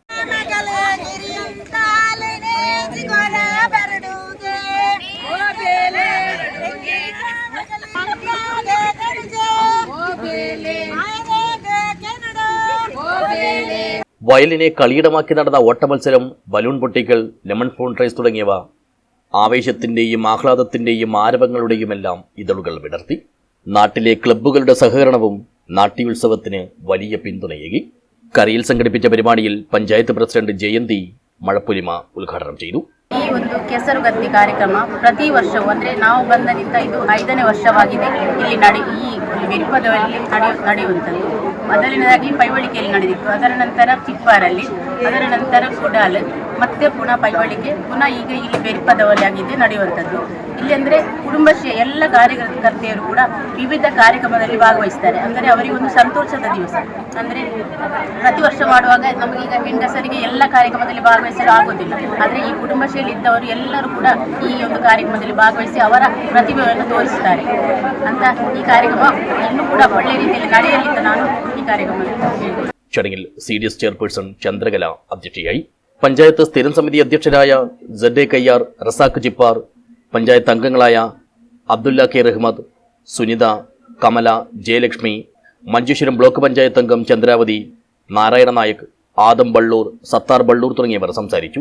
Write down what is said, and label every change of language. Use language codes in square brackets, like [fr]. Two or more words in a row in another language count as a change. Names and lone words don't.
[ml] വയലിനെ കളിയിടമാക്കി നടന്ന ഓട്ടമത്സരം, ബലൂൺ പൊട്ടിക്കൽ, ലെമൺ ഫോൺ റേസ് തുടങ്ങിയവ ആവേശത്തിന്റെയും ആഹ്ലാദത്തിന്റെയും ആരവങ്ങളുടെയുമെല്ലാം ഇതളുകൾ വിടർത്തി. നാട്ടിലെ ക്ലബ്ബുകളുടെ സഹകരണവും നാട്യോത്സവത്തിന് വലിയ പിന്തുണയേകി. കരയിൽ സംഘടിപ്പിച്ച പരിപാടിയിൽ പഞ്ചായത്ത് പ്രസിഡന്റ് ജയന്തി മഴപ്പൊലിമ ഉദ്ഘാടനം ചെയ്തു. [kn] ಈ ಒಂದು ಕೆಸರುಗತ್ತಿ ಕಾರ್ಯಕ್ರಮ ಪ್ರತಿ ವರ್ಷವೂ ಅಂದರೆ ನಾವು ಬಂದನಿಂದ ಇದು 5ನೇ ವರ್ಷವಾಗಿದೆ. ಇಲ್ಲಿ ಈ ವಿರುಪದಲ್ಲಿ ನಡೆಯುವಂಥದ್ದು. ಮೊದಲನೇದಾಗಿ ಪೈವಳಿಕೆಯಲ್ಲಿ ನಡೆದಿತ್ತು, ಅದರ ನಂತರ ಚಿಪ್ಪಾರಲ್ಲಿ, ಅದರ ನಂತರ ಕುಡಾಲ್, ಮತ್ತೆ ಪುನಃ ಪೈವಳಿಕೆ, ಪುನಃ ಈಗ ಇಲ್ಲಿ ಬೆರಿಪದವಲ್ಲಿ ಆಗಿದೆ ನಡೆಯುವಂಥದ್ದು. ಇಲ್ಲಿ ಅಂದರೆ ಕುಟುಂಬಶ್ರೀ ಎಲ್ಲ ಕಾರ್ಯಕರ್ತೆಯರು ಕೂಡ ವಿವಿಧ ಕಾರ್ಯಕ್ರಮದಲ್ಲಿ ಭಾಗವಹಿಸ್ತಾರೆ. ಅಂದರೆ ಅವರಿಗೆ ಒಂದು ಸಂತೋಷದ ದಿವಸ. ಅಂದರೆ ಪ್ರತಿ ವರ್ಷ ಮಾಡುವಾಗ ನಮಗೀಗ ಹೆಂಗಸರಿಗೆ ಎಲ್ಲ ಕಾರ್ಯಕ್ರಮದಲ್ಲಿ ಭಾಗವಹಿಸಲು ಆಗೋದಿಲ್ಲ. ಆದರೆ ಈ ಕುಟುಂಬಶ್ರೀಯಲ್ಲಿ ಇದ್ದವರು ಎಲ್ಲರೂ ಕೂಡ ಈ ಒಂದು ಕಾರ್ಯಕ್ರಮದಲ್ಲಿ ಭಾಗವಹಿಸಿ ಅವರ ಪ್ರತಿಭೆಯನ್ನು ತೋರಿಸುತ್ತಾರೆ ಅಂತ ಈ ಕಾರ್ಯಕ್ರಮ ಇನ್ನೂ ಕೂಡ ಒಳ್ಳೆಯ ರೀತಿಯಲ್ಲಿ ನಡೆಯಲಿದ್ದು ನಾನು ಈ ಕಾರ್ಯಕ್ರಮ. [ml] ചടങ്ങിൽ CDS ചെയർപേഴ്സൺ ചന്ദ്രകല അധ്യക്ഷയായി. പഞ്ചായത്ത് സ്ഥിരം സമിതി അധ്യക്ഷരായ ZA കയ്യാർ, റസാഖ് ചിപ്പാർ, പഞ്ചായത്ത് അംഗങ്ങളായ അബ്ദുല്ല കെ റഹ്മദ്, സുനിത, കമല, ജയലക്ഷ്മി, മഞ്ചേശ്വരം ബ്ലോക്ക് പഞ്ചായത്ത് അംഗം ചന്ദ്രാവതി, നാരായണ നായക്, ആദം ബള്ളൂർ, സത്താർ ബള്ളൂർ തുടങ്ങിയവർ സംസാരിച്ചു.